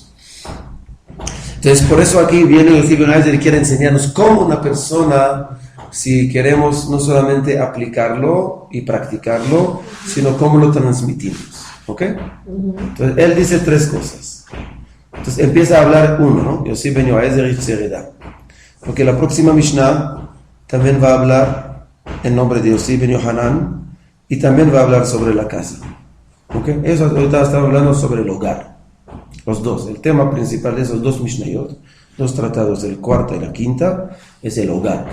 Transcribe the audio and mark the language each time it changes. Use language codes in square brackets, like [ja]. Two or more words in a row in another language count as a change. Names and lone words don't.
[es] Entonces por eso aquí viene Yossi ben Yoezer y quiere enseñarnos cómo una persona, si queremos no solamente aplicarlo y practicarlo, sino cómo lo transmitimos, ¿ok? Entonces él dice 3 cosas. Entonces empieza a hablar uno, ¿no? Yossi ben Yoezer ish Tzeredah. Porque la próxima Mishnah también va a hablar en nombre de Yossi ben Yohanan y también va a hablar sobre la casa. ¿Ok? Eso ahorita estamos hablando sobre el hogar. Los dos. El tema principal de esos 2 Mishnayot, 2 tratados, el cuarto y la quinta, es el hogar.